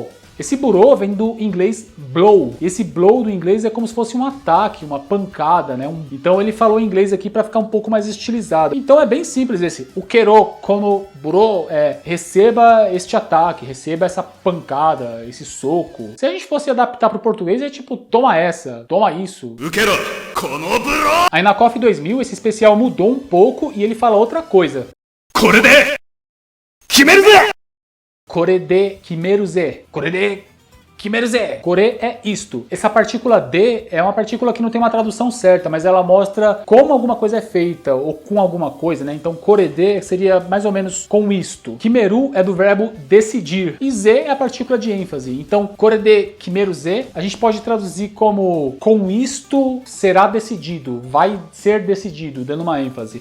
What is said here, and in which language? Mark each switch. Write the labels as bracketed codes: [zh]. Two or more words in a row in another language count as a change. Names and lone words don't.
[pt] Esse burô vem do inglês blow. E esse blow do inglês é como se fosse um ataque, uma pancada, né? Então ele falou em inglês aqui para ficar um pouco mais estilizado. Então é bem simples esse. O [ja] けろこのブロー [pt] é receba este ataque, receba essa pancada, esse soco. Se a gente fosse adaptar pro português é tipo toma essa, toma isso. [ja] 受けろこのブロー [pt] Aí na KOF 2000 esse especial mudou um pouco e ele fala outra coisa. [ja] これで決めるぜこれで決めるぜ。これで決めるぜ. [pt] Kore é isto. Essa partícula de é uma partícula que não tem uma tradução certa, mas ela mostra como alguma coisa é feita, ou com alguma coisa, né? Então [ja] これで [pt] seria mais ou menos com isto. Kimeru é do verbo decidir. E ze é a partícula de ênfase. Então [ja] これで決めるぜ [pt] a gente pode traduzir como com isto será decidido, vai ser decidido, dando uma ênfase.